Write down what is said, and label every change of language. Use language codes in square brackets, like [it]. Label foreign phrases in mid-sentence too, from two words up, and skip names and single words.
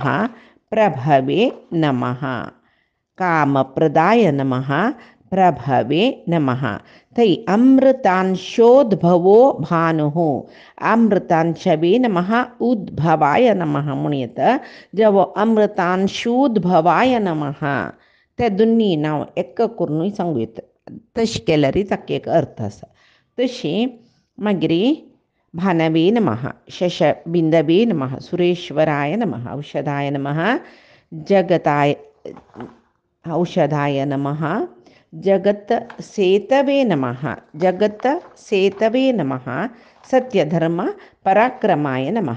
[sa] प्रभवे नमः. कामप्रदाय नमः. प्रभवे नमः. तै अमृतांशोद्भवो भानुः. अमृतांशवे नमः. उद्भवाय नमः म्हणत. [kok] जेव्हा [sa] अमृतांशोद्भवाय नमः [kok] त्या दोन्ही नाव एक करून सांगूयात. तशी केल्यारी ताका एक अर्थ आसा. तशी मागीर [sa] भानवे नमः. शशबिंदवे नमः. सुरेश्वराय नमः. औषधाय नमः. जगताय औषधाय नमः. जगत सेतवे नमः. जगत सेतवे नमः. सत्यधर्म पराक्रमाय नमः.